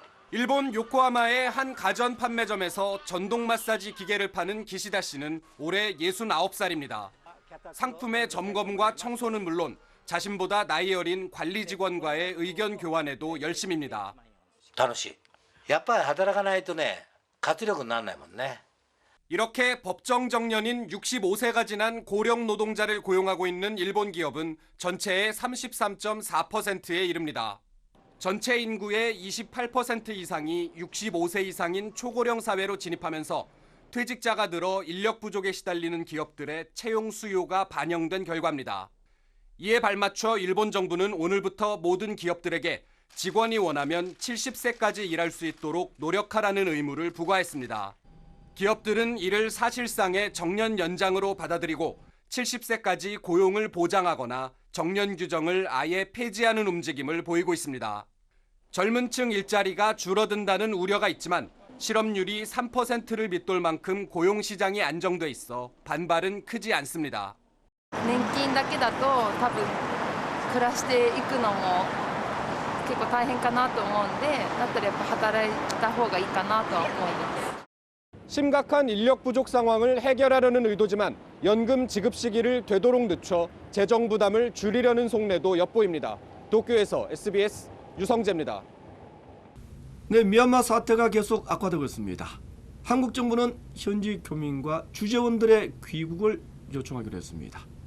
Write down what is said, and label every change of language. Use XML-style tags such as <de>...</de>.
<ko>일본 요코하마의 한 가전 판매점에서 전동 마사지 기계를 파는 기시다 씨는 올해 69살입니다. 상품의 점검과 청소는 물론 자신보다 나이 어린 관리 직원과의 의견 교환에도 열심입니다.</ko> <ja>楽しい。やっぱり働かないとね、活力にならないもんね。</ja> <ko>이렇게 법정 정년인 65세가 지난 고령 노동자를 고용하고 있는 일본 기업은 전체의 33.4%에 이릅니다. 전체 인구의 28% 이상이 65세 이상인 초고령 사회로 진입하면서 퇴직자가 늘어 인력 부족에 시달리는 기업들의 채용 수요가 반영된 결과입니다. 이에 발맞춰 일본 정부는 오늘부터 모든 기업들에게 직원이 원하면 70세까지 일할 수 있도록 노력하라는 의무를 부과했습니다. 기업들은 이를 사실상의 정년 연장으로 받아들이고 70세까지 고용을 보장하거나 정년 규정을 아예 폐지하는 움직임을 보이고 있습니다. 젊은 층 일자리가 줄어든다는 우려가 있지만 실업률이 3%를 밑돌 만큼 고용 시장이 안정돼 있어 반발은 크지 않습니다.</ko> <ja>年金だけだと多分暮らしていくのも結構大変かなと思うんで、だったらやっぱ働いた方がいいかなとは思います。</ja> <ko>심각한 인력 부족 상황을 해결하려는 의도지만 연금 지급 시기를 되도록 늦춰 재정 부담을 줄이려는 속내도 엿보입니다. 도쿄에서 SBS 유성재입니다. 네, 미얀마 사태가 계속 악화되고 있습니다. 한국 정부는 현지 교민과 주재원들의 귀국을 요청하기로 했습니다.</ko>